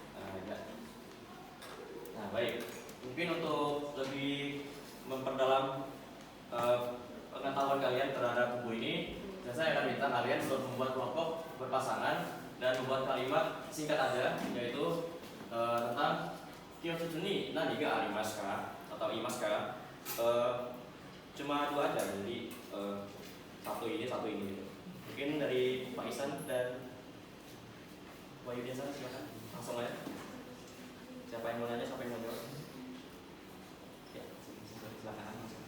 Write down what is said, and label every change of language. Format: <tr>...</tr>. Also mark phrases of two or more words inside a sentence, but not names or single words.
<id>Nah, baik. Mungkin untuk lebih memperdalam pengetahuan kalian terhadap buku ini, saya akan minta kalian untuk membuat kelompok berpasangan dan membuat kalimat singkat aja, yaitu tentang</id> <ja>教室に何がありますか</ja> <id>atau</id> <ja>いますか.</ja> <id>Cuma 2 aja, jadi satu ini gitu. Mungkin dari Iksan dan Wahyu Biasa, silakan langsung aja. Siapa yang mau nanya, siapa yang mau jawab? Ya, silakan langsung.</id>